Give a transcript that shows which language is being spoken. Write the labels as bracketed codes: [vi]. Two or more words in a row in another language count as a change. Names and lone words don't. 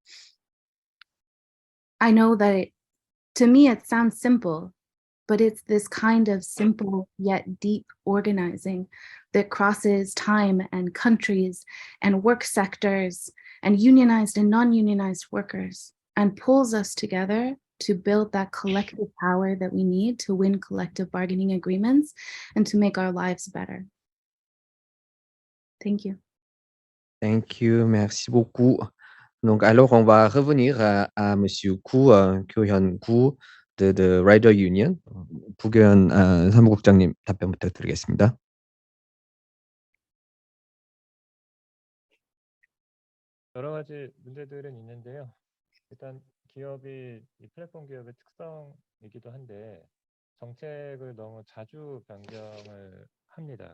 [en] I know that to me it sounds simple, but it's this kind of simple yet deep organizing that crosses time and countries and work sectors and unionized and non-unionized workers and pulls us together to build that collective power that we need to win collective bargaining agreements and to make our lives better. Thank you. Thank you, [fr] merci beaucoup. Donc, alors, on va revenir à Monsieur Koo, 교현 구, [en] the Rider Union. [ko] 부교현 사무국장님 답변 부탁드리겠습니다. 여러 가지 문제들은 있는데요. 일단 기업이 이 플랫폼 기업의 특성이기도 한데 정책을 너무 자주 변경을 합니다.